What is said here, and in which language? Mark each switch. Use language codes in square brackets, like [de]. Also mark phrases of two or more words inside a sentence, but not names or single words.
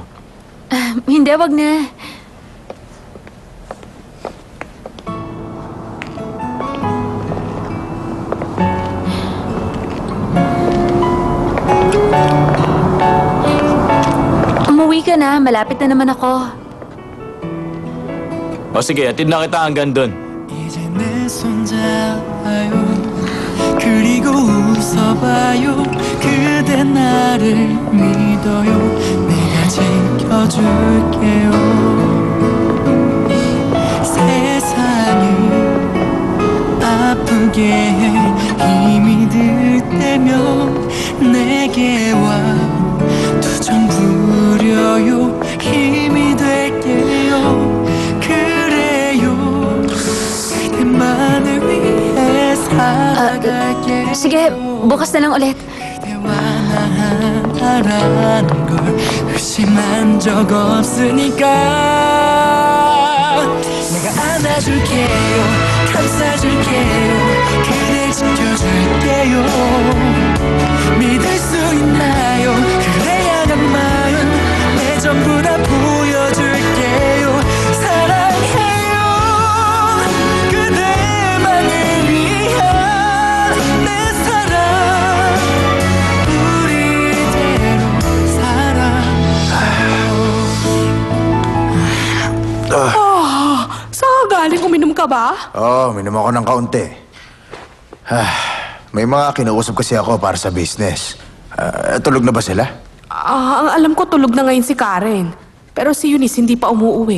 [tl] Hindi, wag na. Umuwi ka na. Malapit na naman ako. O sige, hatid na kita hanggang doon. [ko] 이제 내 손잡아요 그리고 웃어봐요 그대 나를 믿어요 내가 지켜줄게요 세상이 아프게 해 힘이 들 때면 내게 와 두 정 부려요 힘이 될게요 그대만을 위해 살아갈게요 [tl] Sige, bukas na lang ulit. [ko] 그대와 나 하나라는 걸 의심한 적 없으니까 내가 안아줄게요 감싸줄게요 그댈 지켜줄게요 믿을 수 있나요 그래야 난 마음 내 전부 다 보여줄게요 사랑해요 그대만을 위한 내 사랑 우리대로 [tl] Saan galing? Uminom ka ba? Oo, minom ako ng kaunti. May mga kinausap kasi ako para sa business. Tulog na ba sila? Ang alam ko tulog na ngayon si Karen. Pero si Eunice hindi pa umuwi.